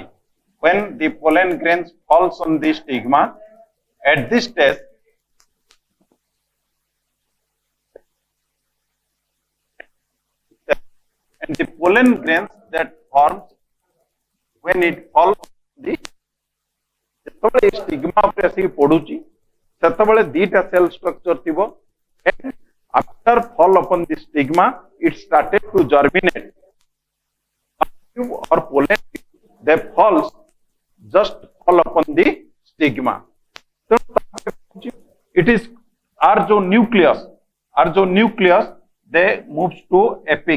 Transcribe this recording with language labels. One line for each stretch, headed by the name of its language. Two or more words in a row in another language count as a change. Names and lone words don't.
English: When the pollen grains falls on the stigma, at this stage and the pollen grains that forms when it falls the
Odia: ଯେତେବେଳେ ସ୍ଟିଗ୍ମା ଉପରେ ଆସିକି ପଡୁଛି ସେତେବେଳେ ଦିଟା ସେଲ୍ ଷ୍ଟ୍ରକ୍ଚର ଥିବ
English: and after fall upon the stigma it started to germinate or pollen they falls just fall upon the stigma. It is our जो nucleus they moves to apex.